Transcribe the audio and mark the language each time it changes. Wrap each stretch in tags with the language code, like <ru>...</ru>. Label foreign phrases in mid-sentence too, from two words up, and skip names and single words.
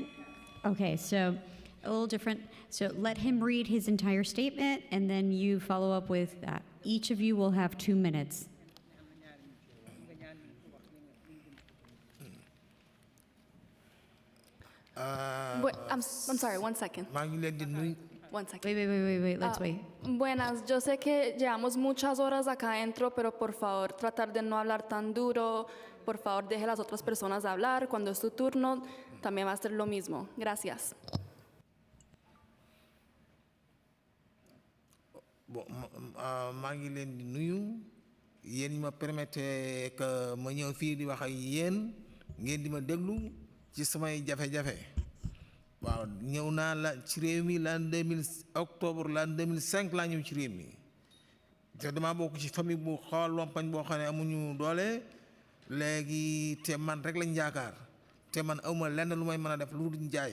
<en>Okay, so a little different. So let him read his entire statement, and then you follow up with that. Each of you will have 2 minutes. I'm sorry, 1 second. One second. Wait, let's wait.</en> <es>Buenas, yo sé que llevamos muchas horas acá adentro, pero por favor, tratar de no hablar tan duro. Por favor, deje a las otras personas hablar. Cuando es tu turno, también va a ser lo mismo. Gracias.</es> <wo>Bon, maa ngi leen di nuyu yéen ñi ma</wo> <fr>permettre que</fr> <wo>ma ñëw fii di wax ak yéen ngeen di ma déglu ci samay jafe-jafe. waaw ñëw naa la ci réew mi</wo> <fr>l'an 2000 octobre l'an 2005</fr> <wo>laa ñëw ci réew mi te dama bokk ci famille bu xool lompañ boo xam ne amuñu doole léegi te man rek lañ yaakaar te man awma lenn lu may mën a def lu dul jaay.</wo>